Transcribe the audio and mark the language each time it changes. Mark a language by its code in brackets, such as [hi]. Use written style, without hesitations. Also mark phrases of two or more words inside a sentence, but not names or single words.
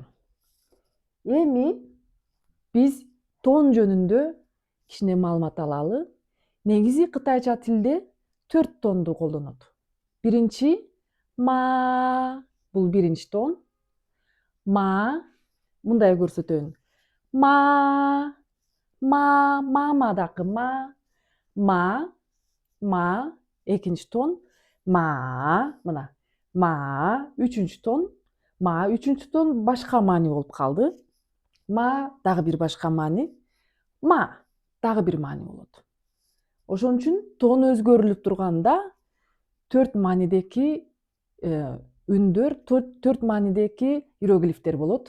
[ky] Эми биз тон жөнүндө кичине маалымат алалы. Негизи кытайча тилде 4 тонду колдонот. Биринчи ма, бул 1-чи тон. Ма, мындай көрсөтөйүн. Мама дакы ма. Ма, 2-чи тон. Мына. Ма, 3-чү тон. Ма, 3-чү тон башка маани болуп калды. Ма дагы бир башка маани. Ма дагы бир маани болот. Ошон үчүн тон өзгөрүлүп турганда 4 маанидеки үндөр, 4 маанидеки иероглифтер болот.